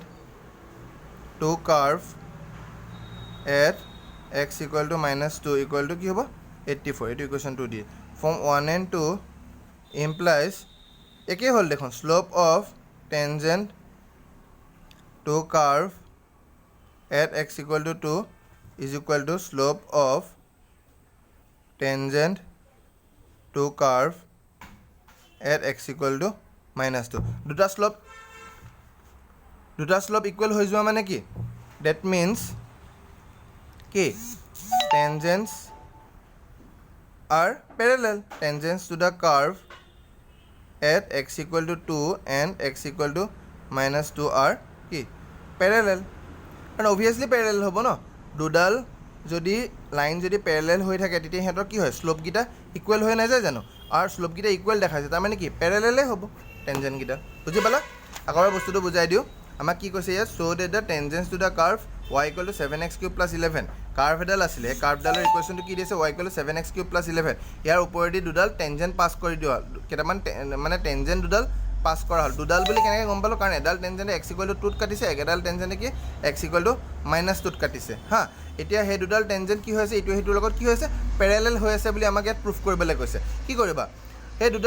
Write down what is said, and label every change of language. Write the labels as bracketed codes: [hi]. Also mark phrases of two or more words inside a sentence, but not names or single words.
[en] to curve at x equal to -2 equal to [as] কি হ'ব 84 এইটো ইকুৱেশ্যন 2 দিয়ে [en] from 1 and 2 implies [as] একেই হ'ল দেখোন [en] slope of tangent to curve at x equal to 2 is equal to slope of tangent to curve at x equal to minus 2. [as] দুটা [en] slope equal [as] হৈ যোৱা মানে কি? [en] That means কি? Tangents are parallel. Tangents to the curve at x equal to 2 and x equal to minus 2 are কি? Parallel. And obviously parallel [as] হ'ব ন? দুডাল যদি লাইন যদি প্যাৰেলেল হৈ থাকে তেতিয়া সিহঁতৰ কি হয় স্লোপ গিটা ইকুৱেল হৈ নাযায় জানো আৰু স্লোপ গিটা ইকুৱেল দেখাইছে তাৰ মানে কি প্যাৰেলেলে হ'ব টেনজেন্ট গিটা বুজি পালা আগৰ বস্তুটো বুজাই দিও আমাক কি কৈছে ইয়াত [en] show that the tangents to the curve y equal to 7x cube plus 11 [as] কাৰ্ভ এডাল আছিল এই কাৰ্ভডালৰ ইকুৱেশ্যনটো কি দিছে [en] y equal to 7x cube plus 11 [as] ইয়াৰ ওপৰেদি দুডাল টেনজেন্ট পাস কৰি দিও কেটামান মানে টেনজেন্ট দুডাল পাস কৰা হল দুডাল বুলি কেনেকৈ গম পালো কাৰণ এডাল টেনজেন্টে [en] x equal to 2 [as] ত কাটিছে এডাল টেনজেন্টে কি [en] x equal to minus 2 [as] ত কাটিছে হা এতিয়া হে দুডাল টেনজেন্ট কি হৈছে ইটো হেতুৰ লগত কি হৈছে প্যাৰেলেল হৈ আছে বুলি আমাক ইয়াত প্ৰুফ কৰিবলৈ কৈছে কি কৰিবা হে দুডাল